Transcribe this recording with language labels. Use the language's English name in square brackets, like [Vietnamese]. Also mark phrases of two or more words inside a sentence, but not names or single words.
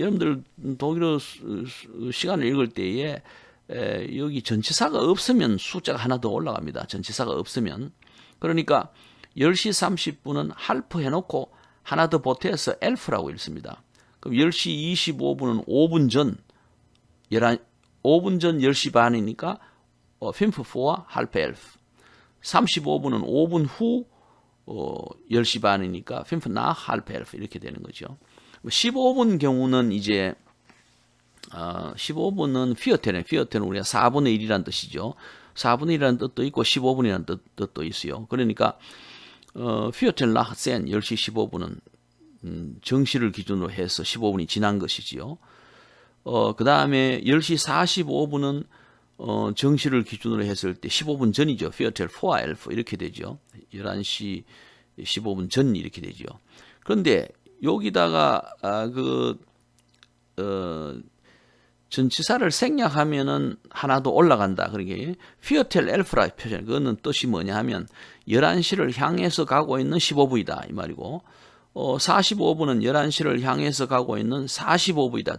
[Korean] 여러분들 독일어 시간을 읽을 때에 여기 전치사가 없으면 숫자가 하나 더 올라갑니다. 전치사가 없으면. 그러니까 10시 30분은 halb 해놓고 하나 더 보태서 elf라고 읽습니다. 그럼 10시 25분은 5분 전, 5분 전 10시 반이니까 5 [German] vor halb [Korean] 11. 35분은 5분 후 10시 반이니까 5 [German] nach halb [Korean] 11 이렇게 되는 거죠. 15분 경우는 이제 15분은 피어텔은 우리가 4분의 1이라는 뜻이죠. 4분의 1이라는 뜻도 있고 15분이라는 뜻도 있어요. 그러니까 [German] Viertel nach [Korean] 10시 15분은 정시를 기준으로 해서 15분이 지난 것이지요. 그 다음에 10시 45분은 정시를 기준으로 했을 때 15분 전이죠. [German] Viertel vor [Korean] 11 이렇게 되죠. 11시 15분 전 이렇게 되죠. 그런데 여기다가 전치사를 생략하면은 하나 더 올라간다. 그러게 Viertel 11라 표현. 그거는 뜻이 뭐냐 하면 11시를 향해서 가고 있는 15분이다 이 말이고 45분은 11시를 향해서 가고 있는 45분이다.